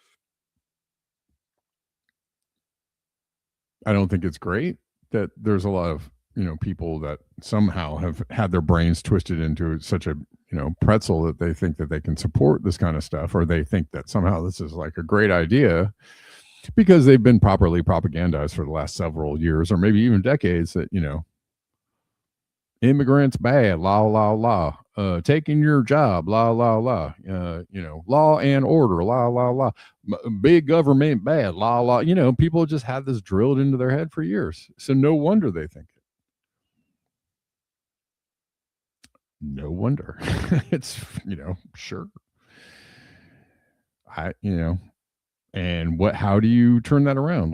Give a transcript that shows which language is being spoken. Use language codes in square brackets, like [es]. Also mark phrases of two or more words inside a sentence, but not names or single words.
[en] I don't think it's great that there's a lot of, people that somehow have had their brains twisted into such a, pretzel that they think that they can support this kind of stuff, or they think that somehow this is like a great idea because they've been properly propagandized for the last several years or maybe even decades that, immigrants bad, la la la, taking your job, la la la, law and order, la la la, big government bad, la la. People just had this drilled into their head for years, so no wonder they think it. No wonder. It's sure. And how do you turn that around?